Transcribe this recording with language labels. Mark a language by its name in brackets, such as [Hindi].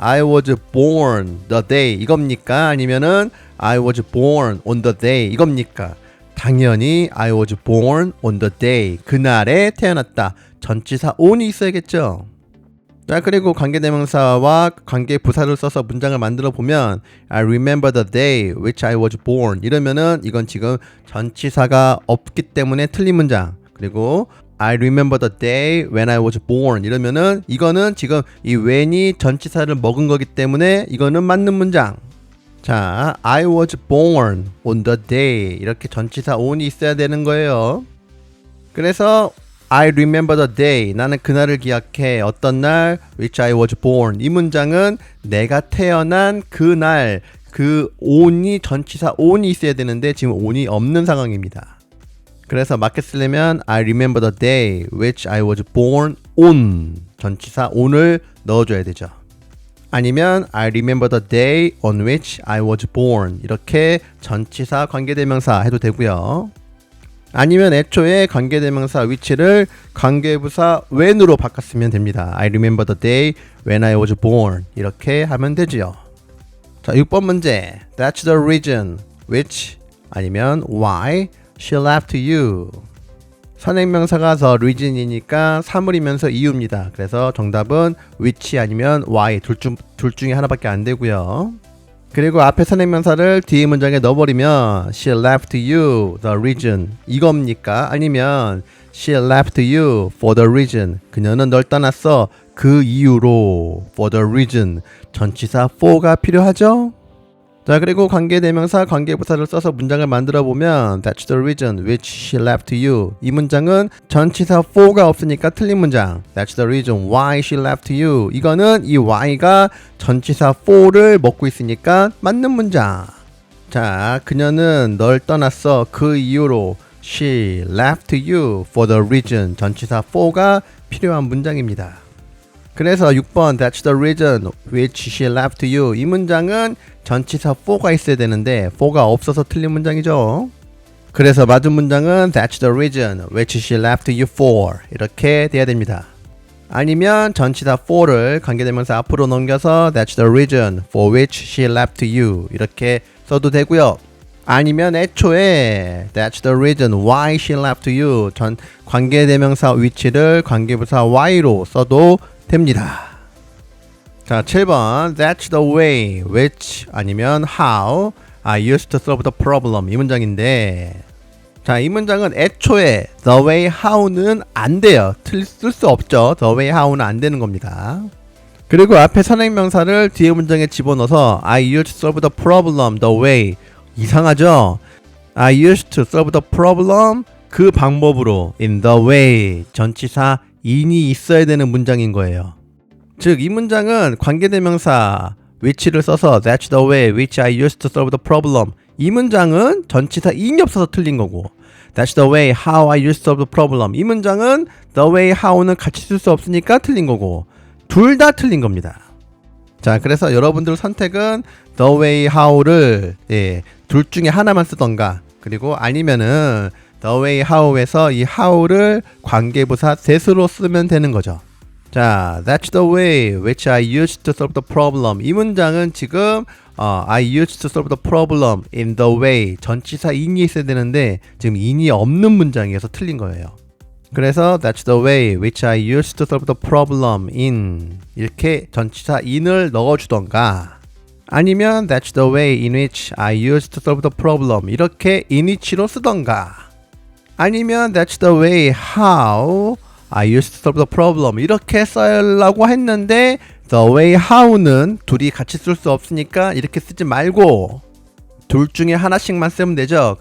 [English] I was born the day [Korean] 이겁니까? 아니면은 [English] I was born on the day 이겁니까? 당연히 I was born on the day [Korean] 그날에 태어났다. 전치사 on이 있어야겠죠. 자, 그리고 관계대명사와 관계부사를 써서 문장을 만들어 보면 [English] I remember the day which I was born [Korean] 이러면은 이건 지금 전치사가 없기 때문에 틀린 문장. 그리고 [English] I remember the day when I was born [Korean] 이러면은 이거는 지금 이 when이 전치사를 먹은 거기 때문에 이거는 맞는 문장. 자, [English] I was born on the day [Korean] 이렇게 전치사 on이 있어야 되는 거예요. 그래서 [English] I remember the day [Korean] 나는 그날을 기억해 어떤 날 [English] which I was born [Korean] 이 문장은 내가 태어난 그날 그 on이 전치사 on이 있어야 되는데 지금 on이 없는 상황입니다. 그래서 맞게 쓰려면 [English] I remember the day which I was born on [Korean] 전치사 on을 넣어줘야 되죠. [English] 아니면 I remember the day on which I was born [Korean] 이렇게 전치사 관계대명사 해도 되고요. 아니면 애초에 관계대명사 which를 관계부사 when으로 바꿨으면 됩니다. [English] I remember the day when I was born [Korean] 이렇게 하면 되지요. 자, 6번 문제 [English] That's the reason which 아니면 why she left you [Korean] 선행명사가 the reason이니까 사물이면서 이유입니다. 그래서 정답은 which 아니면 why 둘 중에 하나밖에 안 되고요. 그리고 앞에 선행명사를 뒤에 문장에 넣어버리면 [English] she left you the reason [Korean] 이겁니까? [English] 아니면 she left you for the reason [Korean] 그녀는 널 떠났어 그 이유로 [English] for the reason [Korean] 전치사 for가 필요하죠? 자, 그리고 관계대명사 관계부사를 써서 문장을 만들어 보면 [English] That's the reason which she left you [Korean] 이 문장은 전치사 for가 없으니까 틀린 문장 [English] That's the reason why she left you [Korean] 이거는 이 why가 전치사 for를 먹고 있으니까 맞는 문장. 자, 그녀는 널 떠났어 그 이유로 [English] She left you for the reason [Korean] 전치사 for가 필요한 문장입니다. 그래서 6번 [English] That's the reason which she left you [Korean] 이 문장은 전치사 for가 있어야 되는데 for가 없어서 틀린 문장이죠. 그래서 맞은 문장은 [English] That's the reason which she left you for [Korean] 이렇게 돼야 됩니다. 아니면 전치사 for를 관계대명사 앞으로 넘겨서 [English] That's the reason for which she left you [Korean] 이렇게 써도 되고요. 아니면 애초에 [English] That's the reason why she left you [Korean] 전 관계대명사 which를 관계부사 why로 써도 됩니다. 자, 7번 [English] That's the way which 아니면 how I used to solve the problem [Korean] 이 문장인데 자, 이 문장은 애초에 [English] the way how는 [Korean] 안 돼요. 쓸 수 없죠. the way how는 안 되는 겁니다. 그리고 앞에 선행명사를 뒤에 문장에 집어넣어서 [English] I used to solve the problem [Korean] the way 이상하죠? [English] I used to solve the problem [Korean] 그 방법으로 [English] in the way 전치사 [Korean] in이 있어야 되는 문장인 거예요. 즉, 이 문장은 관계대명사 which를 써서 [English] that's the way which I used to solve the problem. [Korean] 이 문장은 전치사 in이 없어서 틀린 거고, [English] that's the way how I used to solve the problem. [Korean] 이 문장은 the way how는 같이 쓸 수 없으니까 틀린 거고, 둘 다 틀린 겁니다. 자, 그래서 여러분들 선택은 the way how를 둘 중에 하나만 쓰던가, 그리고 아니면은 the way how에서 이 how를 관계부사 that으로 쓰면 되는 거죠. [English] 자, that's the way which I used to solve the problem. [Korean] 이 문장은 지금 [English] I used to solve the problem in the way [Korean] 전치사 in이 있어야 되는데 지금 in이 없는 문장이어서 틀린 거예요. 그래서 [English] that's the way which I used to solve the problem in [Korean] 이렇게 전치사 in을 넣어주던가, 아니면 [English] that's the way in which I used to solve the problem [Korean] 이렇게 in which로 쓰던가, 아니면 [English] that's the way how I used to solve the problem [Korean] 이렇게 쓰려고 했는데 the way how는 둘이 같이 쓸 수 없으니까 이렇게 쓰지 말고 둘 중에 하나씩만 쓰면 되죠.